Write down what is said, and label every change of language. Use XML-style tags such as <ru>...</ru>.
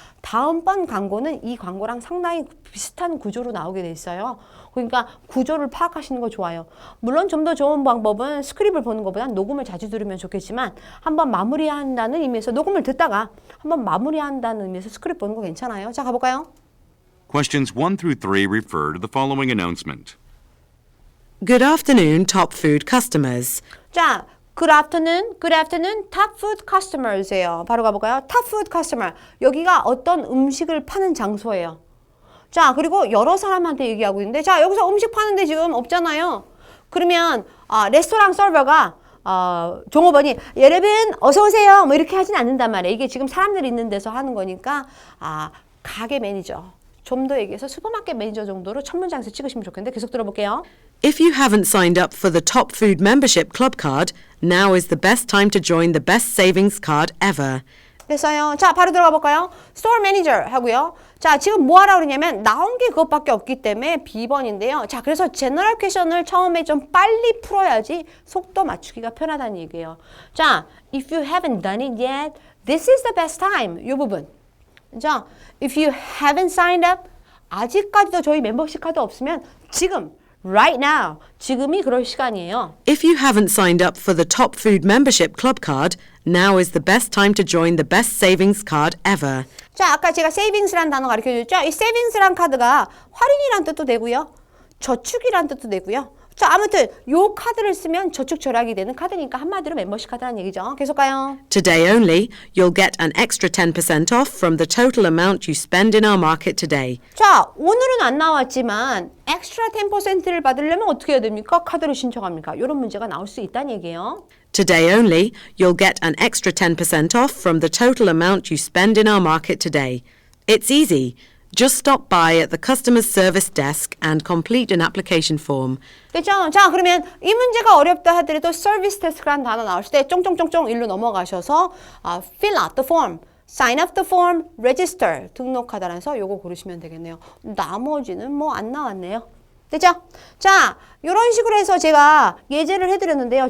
<ko>다음번 광고는 이 광고랑 상당히 비슷한 구조로 나오게 돼 있어요. 그러니까 구조를 파악하시는 거 좋아요. 물론 좀 더 좋은 방법은 스크립을 보는 것보다는 녹음을 자주 들으면 좋겠지만 한번 마무리한다는 의미에서 녹음을 듣다가 한번 마무리한다는 의미에서 스크립 보는 거 괜찮아요. 자, 가볼까요?</ko> <en>Questions 1 through 3 refer to the following announcement. Good afternoon, Top Food customers. 자, good afternoon, top food customers예요.</en> <ko>바로 가볼까요?</ko> <en>top food customer.</en> <ko>여기가 어떤 음식을 파는 장소예요. 자, 그리고 여러 사람한테 얘기하고 있는데 자, 여기서 음식 파는데 지금 없잖아요. 그러면 레스토랑 서버가 종업원이 여러분 어서 오세요 뭐 이렇게 하진 않는단 말이에요. 이게 지금 사람들이 있는 데서 하는 거니까 가게 매니저, 좀 더 얘기해서 슈퍼마켓 매니저 정도로 첫 문장에서 찍으시면 좋겠는데 계속 들어볼게요.</ko> <en>If you haven't signed up for the Top Food Membership Club card, now is the best time to join the best savings card ever.</en> <ko>됐어요. 자, 바로 들어가 볼까요?</ko> <en>Store Manager</en> <ko>하고요. 자, 지금 뭐 하라고 그러냐면 나온 게 그것밖에 없기 때문에 B번인데요. 자, 그래서 제너럴 퀘션을 처음에 좀 빨리 풀어야지 속도 맞추기가 편하다는 얘기예요.</ko> <en>자, if you haven't done it yet, this is the best time.</en> <ko>이 부분. 자,</ko> <en>if you haven't signed up,</en> <ko>아직까지도 저희 멤버십 카드 없으면 지금</ko> <en>right now,</en> <ko>지금이 그럴 시간이에요.</ko> <en>If you haven't signed up for the Top Food Membership Club card, now is the best time to join the best savings card ever.</en> <ko>자, 아까 제가 savings라는 단어 가르쳐줬죠? 이 savings라는 카드가 할인이란 뜻도 되고요. 저축이란 뜻도 되고요. 자, 아무튼 요 카드를 쓰면 저축 절약이 되는 카드니까 한마디로 멤버십 카드라는 얘기죠. 계속 가요.</ko> <en>Today only, you'll get an extra 10% off from the total amount you spend in our market today.</en> <ko>자, 오늘은 안 나왔지만 엑스트라 10%를 받으려면 어떻게 해야 됩니까? 카드를 신청합니까? 이런 문제가 나올 수 있다는 얘기예요.</ko> <en>Today only, you'll get an extra 10% off from the total amount you spend in our market today. It's easy. Just stop by at the customer service desk and complete an application form.</en> <ko>됐죠? 자, 그러면 이 문제가 어렵다 하더라도 서비스 데스크라는 단어 나왔을 때 쫑쫑쫑쫑 일로 넘어가셔서</ko> <en>fill out the form, sign up the form, register</en> <ko>등록하다라서 요거 고르시면 되겠네요. 나머지는 뭐 안 나왔네요. 됐죠? 자, 이런 식으로 해서 제가 예제를 해드렸는데요.</ko>